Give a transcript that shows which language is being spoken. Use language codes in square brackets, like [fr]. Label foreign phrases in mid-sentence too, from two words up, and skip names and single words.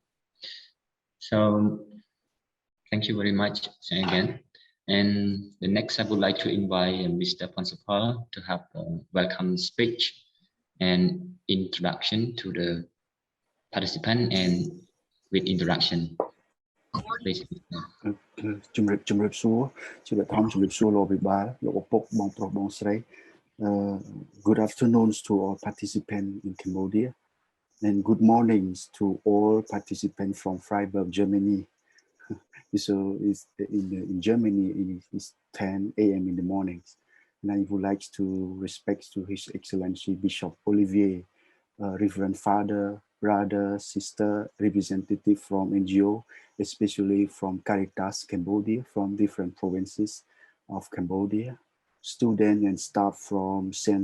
[en] So thank you very much again. And the next, I would like to invite Mr. Principal to have a welcome speech and introduction to the participant and with interaction. Please. [km] ជំរាបសួរជាបឋមជំរាបសួរលោកវិបាលលោកឪពុកបងប្រុសបងស្រី [en] Good afternoon to all participants in Cambodia, and good mornings to all participants from Freiburg, Germany. So in Germany, it's 10 a.m. in the mornings. And I would like to respect to His Excellency Bishop Olivier, Reverend Father, brother, sister, representative from NGO, especially from Caritas Cambodia, from different provinces of Cambodia, students and staff from St.